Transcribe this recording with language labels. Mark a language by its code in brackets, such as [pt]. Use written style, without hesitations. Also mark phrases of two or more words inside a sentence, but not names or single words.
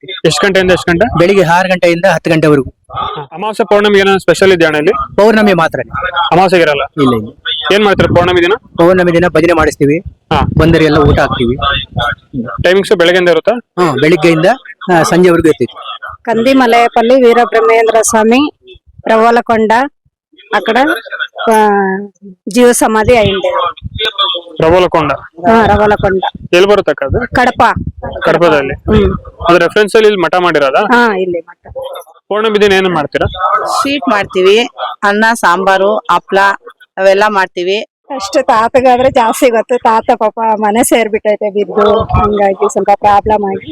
[kn] ಎಷ್ಟು ಗಂಟೆಯಿಂದ ಎಷ್ಟು ಗಂಟೆ? ಬೆಳಿಗ್ಗೆ 6 ಗಂಟೆಯಿಂದ 10 ಗಂಟೆವರೆಗೂ. ಅಮಾವಾಸ್ಯೆ ಪೌರ್ಣಮಿಗೆ ಏನೋ ಸ್ಪೆಷಲ್ ಇದೆಯಾ ಅಣ್ಣ ಇಲ್ಲಿ? ಪೌರ್ಣಮಿ ಮಾತ್ರ. ಅಮಾವಾಸ್ಯೆಗೆ ಇರಲ್ಲ? ಇಲ್ಲ ಇಲ್ಲ. ಏನ್ ಮಾಡ್ತಾರೆ ಪೌರ್ಣಮಿ ದಿನ? ಪೌರ್ಣಮಿ ದಿನ ಭಜನೆ ಮಾಡಿಸ್ತೀವಿ. ಬಂದರಿಗೆಲ್ಲ ಊಟ ಹಾಕ್ತಿವಿ. ಟೈಮಿಂಗ್ಸ್ ಬೆಳಗ್ಗೆಯಿಂದ ಇರುತ್ತಾ? ಬೆಳಿಗ್ಗೆಯಿಂದ ಸಂಜೆವರೆಗೂ ಇರ್ತೀವಿ. [te] కందిమలయపల్లి వీరబ్రహ్మేంద్ర స్వామి రవ్వలకొండ అక్కడ జీవ సమాధి అయింది. [kn] ರವಲಕೊಂಡ [te] రవ్వలకొండ [kn] ಎಲ್ಲಿ ಬರುತ್ತಕ್ಕ ಅದು? [te] కడప. [kn] ಕಡಪದಲ್ಲಿ. ಅದ್ರ ರೆಫರೆನ್ಸ್ ಅಲ್ಲಿ ಇಲ್ಲಿ ಮಠ ಮಾಡಿರೋದಾ? ಇಲ್ಲಿ ಮಠ. ಪೌರ್ಣಮಿ ದಿನ ಏನೇನ್ ಮಾಡ್ತೀರಾ? ಸ್ವೀಟ್ ಮಾಡ್ತೀವಿ, ಅನ್ನ ಸಾಂಬಾರು ಹಪ್ಳ ಅವೆಲ್ಲ ಮಾಡ್ತೀವಿ. ಅಷ್ಟು ತಾತಗಾದ್ರೆ ಜಾಸ್ತಿ ಗೊತ್ತು. ತಾತ ಪಾಪ ಮನೆ ಸೇರ್ಬಿಟ್ಟೈತೆ ಬಿದ್ದು, ಹಂಗಾಗಿ ಸ್ವಲ್ಪ ಪ್ರಾಬ್ಲಮ್ ಆಗಿ.